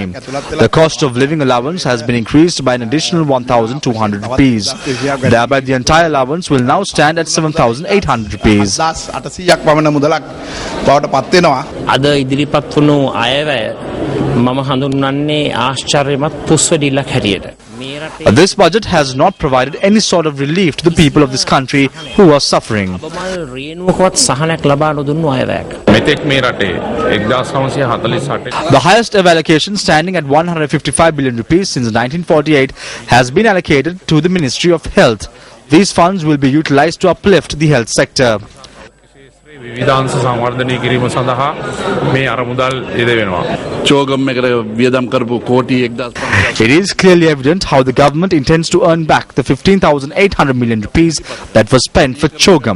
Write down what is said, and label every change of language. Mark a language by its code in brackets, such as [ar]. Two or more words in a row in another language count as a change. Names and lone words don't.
[en] The cost of living allowance has been increased by an additional 1,200 rupees. Thereby, the entire allowance will now stand at 7,800 rupees. [si] අද ඉදිරිපත් වුණු අයවැය මම හඳුන්වන්නේ ආශ්චර්යමත් පුස්වැඩිල්ලක් හැටියට. [en] This budget has not provided any sort of relief to the people of this country who are suffering. [si] රේණුවකවත් සහනයක් ලබා නොදුන්නු අයවැයක්. [en] The highest ever allocation, standing at 155 billion rupees since 1948, has been allocated to the Ministry of Health. These funds will be utilized to uplift the health sector. It is clearly evident how the government intends to earn back the 15,800 million rupees that was spent for Chogam.